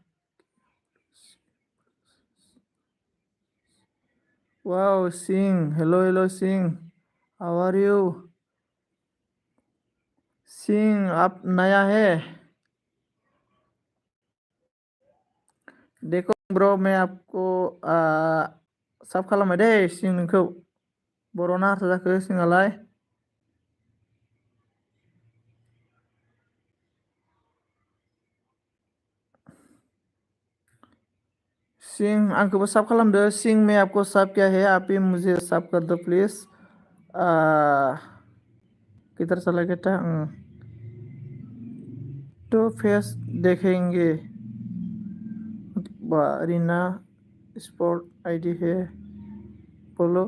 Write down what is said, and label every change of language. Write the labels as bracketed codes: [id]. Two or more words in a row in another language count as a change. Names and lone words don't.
[en] वाह सिंह, hello hello सिंह, how are you? [hi] सिंह आप नया है? देखो ब्रो, मैं आपको साब [brx] खालामबाय दे सिं नोंखौ। बर'ना हारसा जाखो सिङालाय? सिंह आंखौबो साब खालामदो। [hi] सिंह मैं आपको साब किया है, आप ही मुझे साब कर दो प्लीज। किधर चला गया था? तो फेस देखेंगे। रीना स्पोर्ट आईडी है, बोलो।